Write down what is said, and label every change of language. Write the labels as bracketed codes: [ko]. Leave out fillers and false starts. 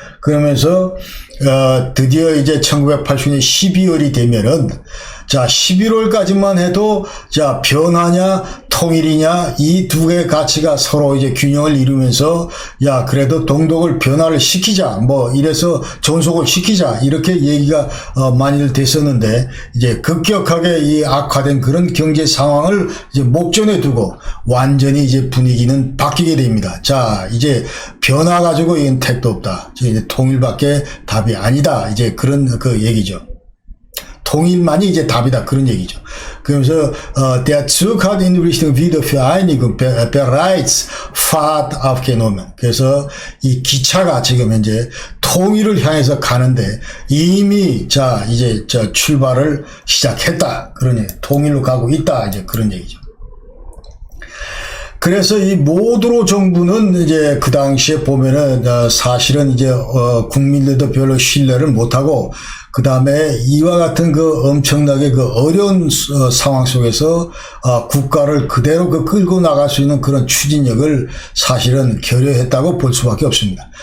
[ko] 그러면서 드디어 이제 1980년 12월이 되면은 자 11월까지만 해도 자 변화냐 통일이냐 이 두 개의 가치가 서로 이제 균형을 이루면서 야 그래도 동독을 변화를 시키자 이래서 존속을 시키자 이렇게 얘기가 많이들 됐었는데 이제 급격하게 이 악화된 그런 경제 상황을 이제 목전에 두고 완전히 이제 분위기는 바뀌게 됩니다. 자 이제 변화 가지고 이건 택도 없다. 이제 통일밖에 답이 아니다. 이제 그런 얘기죠. 통일만이 이제 답이다. 그런 얘기죠. 그러면서, [de] der Zug hat in Richtung Wiedervereinigung bereits Fahrt aufgenommen. [ko] 그래서 이 기차가 지금 현재 통일을 향해서 가는데 이미 이제 출발을 시작했다. 그런 얘기. 통일로 가고 있다. 이제 그런 얘기죠. 그래서 이 모두로 정부는 이제 그 당시에 보면은 사실은 이제 국민들도 별로 신뢰를 못하고 그 다음에 이와 같은 그 엄청나게 그 어려운 상황 속에서 국가를 그대로 그 끌고 나갈 수 있는 그런 추진력을 사실은 결여했다고 볼 수밖에 없습니다.